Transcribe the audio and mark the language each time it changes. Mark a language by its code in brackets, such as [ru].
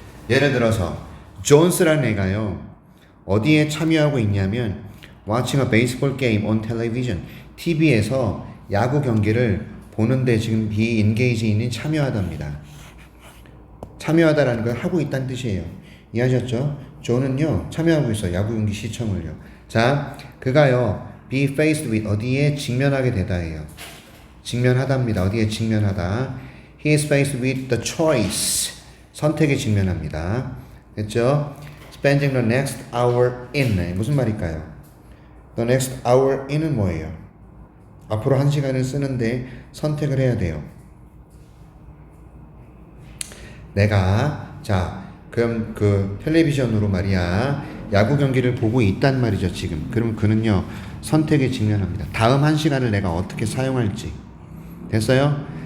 [ko] 예를 들어서 존스라는 애가요 어디에 참여하고 있냐면 [en] watching a baseball game on television [ko] TV에서 야구 경기를 보는데 지금 [en] be engage [ko] 있는 참여하답니다. 참여하다라는 걸 하고 있다는 뜻이에요. 이해하셨죠? 존은요 참여하고 있어요. 야구 경기 시청을요. 자 그가요 [en] be faced with [ko] 어디에 직면하게 되다예요. 직면하답니다. 어디에 직면하다. [en] He is faced with the choice. [ko] 선택에 직면합니다. 됐죠? [en] Spending the next hour in. [ko] 무슨 말일까요? [en] The next hour in은 [ko] 뭐예요? 앞으로 1시간을 쓰는데 선택을 해야 돼요. 내가 그럼 그 텔레비전으로 말이야 야구 경기를 보고 있단 말이죠 지금. 그럼 그는요 선택에 직면합니다. 다음 1시간을 내가 어떻게 사용할지. 됐어요?